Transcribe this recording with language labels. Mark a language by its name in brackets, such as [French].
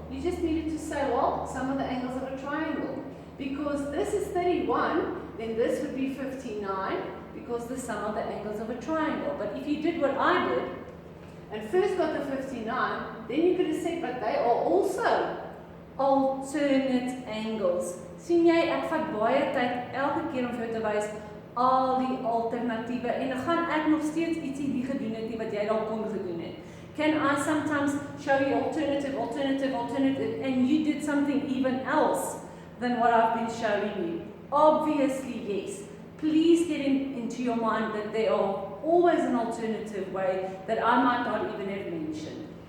[English] You just needed to say, well, sum of the angles of a triangle. Because this is 31, then this would be 59, because the sum of the angles of a triangle. But if you did what I did, and first got the 59, then you could have said, but they are also alternate angles. [Afrikaans] Sien jy, ek vat baie tyd elke keer om vir jou te wys al die alternatiewe en dan gaan ek nog steeds ietsie nie gedoen het nie wat jy dalk kon gedoen het. [English] Can I sometimes show you alternative, and you did something even else than what I've been showing you? Obviously, yes. Please get into your mind that there are always an alternative way that I might not even have mentioned.